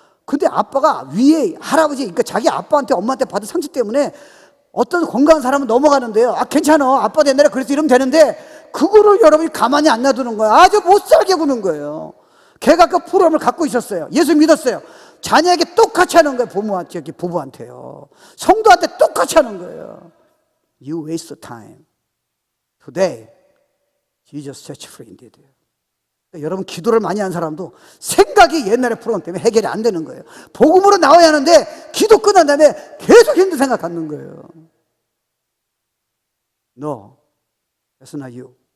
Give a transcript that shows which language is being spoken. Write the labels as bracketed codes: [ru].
[ko] 근데 아빠가 위에 할아버지, 그러니까 자기 아빠한테, 엄마한테 받은 상처 때문에 어떤 건강한 사람은 넘어가는데요, 괜찮아, 아빠도 옛날에 그래서 이러면 되는데, 그거를 여러분이 가만히 안 놔두는 거예요. 아주 못 살게 구는 거예요. 걔가 그 프로그램을 갖고 있었어요. 예수 믿었어요. 자녀에게 똑같이 하는 거예요. 부부한테요. 성도한테 똑같이 하는 거예요. [en] You waste time. Today, Jesus set you free indeed. [ko] 그러니까 여러분 기도를 많이 한 사람도 생각이 옛날의 프로그램 때문에 해결이 안 되는 거예요. 복음으로 나와야 하는데 기도 끝난 다음에 계속 힘든 생각 갖는 거예요. [en] No, that's not you.